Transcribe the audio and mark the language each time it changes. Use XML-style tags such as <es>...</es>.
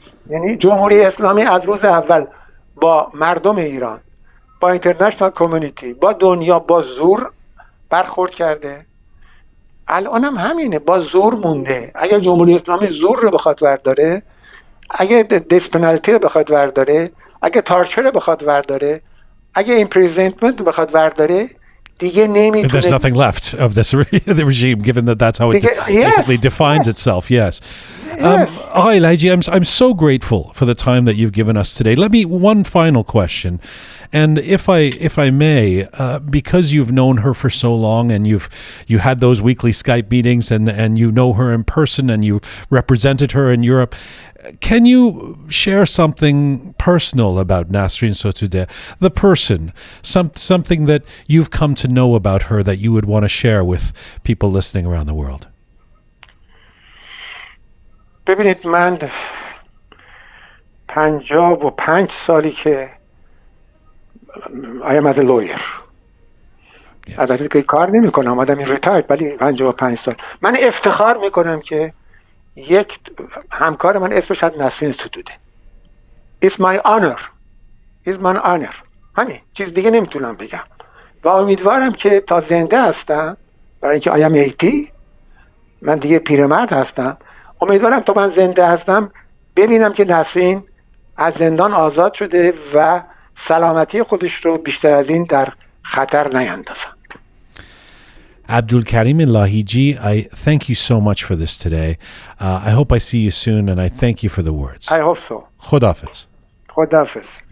<fa>یعنی جمهوری اسلامی از روز اول با مردم ایران، با اینترنشنال کامیونیتی، با دنیا با زور برخورد کرده. الان هم همینه، با زور مونده. اگر جمهوری اسلامی زور رو بخواد ورداره، اگه دیس پنالتی رو بخواد ورداره، اگه تارچر رو بخواد ورداره، اگه ایمپریزنمنت رو بخواد ورداره، دیگه نمیتونه.</fa> <en>There's nothing left of this the regime, given that that's how it basically defines itself. Yes. Ahai Lahiji, I'm so grateful for the time that you've given us today. Let me one final question, and if I may, because you've known her for so long and you had those weekly Skype meetings and you know her in person and you represented her in Europe. Can you share something personal about Nasrin Sotoudeh, the person, something that you've come to know about her that you would want to share with people listening around the world?</en> <fa>ببینید من 55 سالی که</fa> <en>I am as a lawyer.</en> <fa>البته که کار نمی کنم، آدمی ریتایرد، ولی 55 سال من افتخار میکنم که یک همکار من اسمش نسرین ستوده.</fa> <en>It's my honor. It's my honor.</en> <fa>همین، چیز دیگه نمیتونم بگم و امیدوارم که تا زنده هستم، برای اینکه</fa> <en>I am 80،</en> <fa>من دیگه پیرمرد هستم، امیدوارم تا من زنده هستم ببینم که نسرین از زندان آزاد شده و سلامتی خودش رو بیشتر از این در خطر نیندازم.</fa> <en>Abdol-Karim Lahiji, I thank you so much for this today. I hope I see you soon, and I thank you for the words. I hope so.</en> <fa>Khudafiz. Khudafiz.</fa>